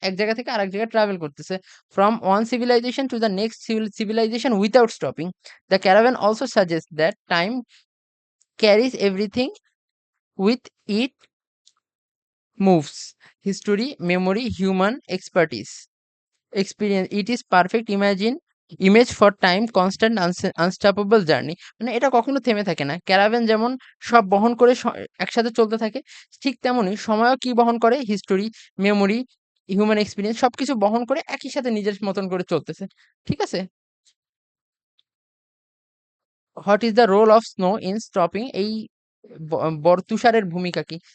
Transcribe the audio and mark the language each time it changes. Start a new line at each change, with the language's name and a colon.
Bangla: এক জায়গা থেকে আরেক জায়গায় ট্রাভেল করতেছে,
English: From one civilisation to the next civilisation without stopping. The caravan also suggest that time carries everything with it, moves, history, memory, human expertise, experience. It is perfect image for time, constant, unstoppable journey.
Bangla: মানে এটা কখনো থেমে থাকে না। Caravan যেমন সব বহন করে একসাথে চলতে থাকে, ঠিক তেমনি সময়ও কি বহন করে? হিস্টোরি, মেমোরি, হিউম্যান এক্সপিরিয়েন্স সবকিছু বহন করে একই সাথে নিজের মতন করে চলতেছে। ঠিক আছে?
English: what is the role of snow in stopping,
Bangla: এই তুষারের ভূমিকা কি?